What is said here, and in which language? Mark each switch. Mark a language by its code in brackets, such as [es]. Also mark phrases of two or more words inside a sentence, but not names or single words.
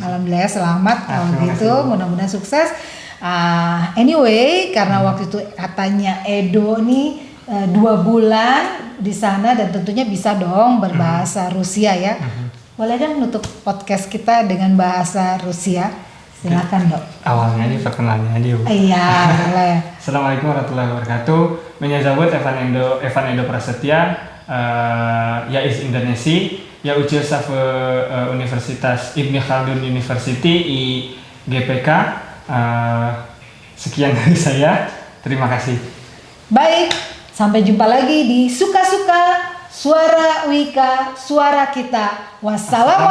[id] Alhamdulillah selamat kalau gitu, mudah-mudahan sukses. Anyway, karena waktu itu katanya Edo nih 2 bulan di sana dan tentunya bisa dong berbahasa Rusia ya. Boleh dong nutup podcast kita dengan bahasa Rusia? Silakan dok. Awalnya aja perkenalannya aja. Iya boleh. [ar] السلام عليكم ورحمة الله وبركاته. [ru] Меня зовут Evan Edo Prasetya. Я из Индонезии. Я учился в Universitas Ibn Khaldun University IGPK. [id] Sekian dari saya. Terima kasih. Baik, sampai jumpa lagi di Suka-Suka Suara Wika, Suara Kita.